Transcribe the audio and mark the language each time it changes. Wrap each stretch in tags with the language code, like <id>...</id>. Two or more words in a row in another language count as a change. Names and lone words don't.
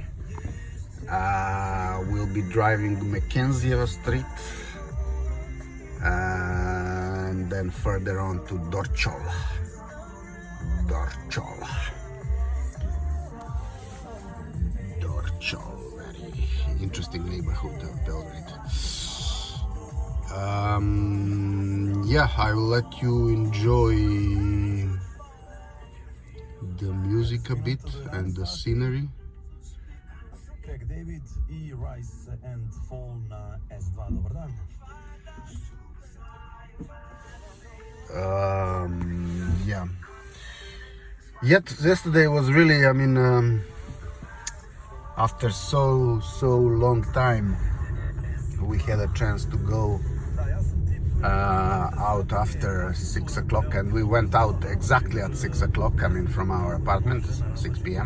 <en>We'll be driving Kneza Street, and then further on to Dorčol, very interesting neighborhood of Belgrade. Yeah, I will let you enjoy the music a bit and the scenery.</en> <sr>David i Rise and Fall na S2, dobar dan.</sr> <en>Yeah. Yesterday was really, I mean, after so long time, we had a chance to go out after 6 o'clock, and we went out exactly at 6 o'clock, I mean, from our apartment, 6 p.m.</en>